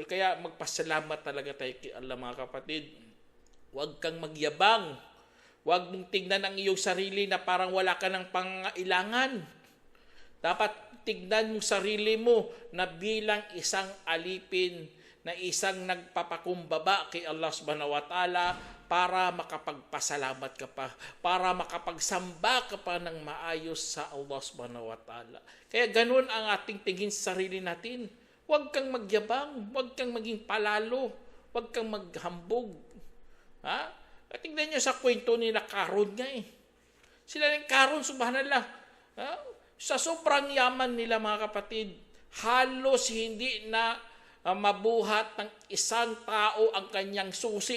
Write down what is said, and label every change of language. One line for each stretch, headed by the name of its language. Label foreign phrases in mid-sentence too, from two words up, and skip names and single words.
Filipino: Kaya magpasalamat talaga tayo kay Allah, mga kapatid. Huwag kang magyabang. Huwag mong tingnan ang iyong sarili na parang wala ka ng pangailangan. Dapat tignan yung sarili mo na bilang isang alipin, na isang nagpapakumbaba kay Allah
Arabic: سبحانه وتعالى,
Filipino: para makapagpasalamat ka pa, para makapagsamba ka pa ng maayos sa Allah
Arabic: سبحانه وتعالى.
Filipino: Kaya ganun ang ating tingin sa sarili natin. Huwag kang magyabang, huwag kang maging palalo, huwag kang maghambog. Tingnan nyo sa kwento nila Karun nga Sila ng Karun, subhanallah. Sa sobrang yaman nila, mga kapatid, halos hindi na mabuhat ng isang tao ang kanyang susi.